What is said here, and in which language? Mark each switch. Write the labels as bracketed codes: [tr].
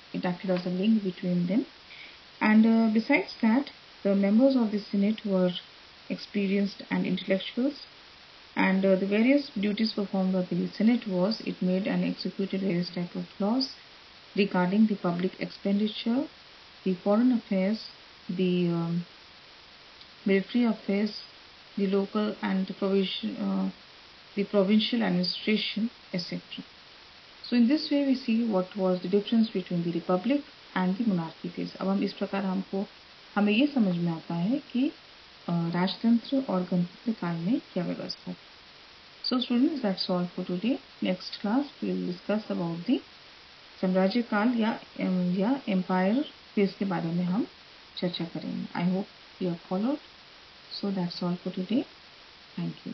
[en] It acted as a link between them. And besides that, the members of the Senate were experienced and intellectuals, and the various duties performed by the Senate was it made and executed various type of laws regarding the public expenditure, the foreign affairs, the military affairs, the local and the provincial administration, etc. So in this way we see what was the difference between the republic and the monarchy phase. [hi] अब हम इस प्रकार हमें ये समझ में आता है कि राजतंत्र और गणतंत्र काल में क्या व्यवस्था थी. [en] So students, that's all for today. Next class we will discuss about the [hi] साम्राज्य काल या [en] empire [hi] फिर इसके बारे में हम चर्चा करेंगे। [en] I hope you have followed. So that's all for today. Thank you.